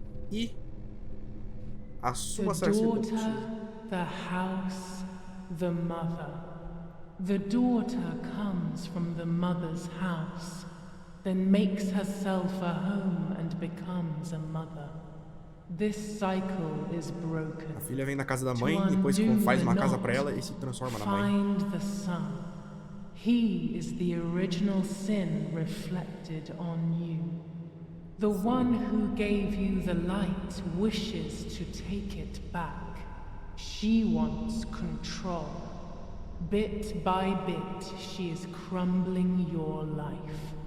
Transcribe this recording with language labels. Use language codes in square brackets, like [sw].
[pt] E a sua [en] The daughter, the house, the mother. The daughter comes from the mother's house, then makes herself a home and becomes a mother. This cycle is broken. [pt] A filha vem da casa da mãe, depois faz uma casa para ela e se transforma na mãe. [en] Find the son. He is the original sin reflected on you. The one who gave you the light wishes to take it back. She wants control. Bit by bit, she is crumbling your life.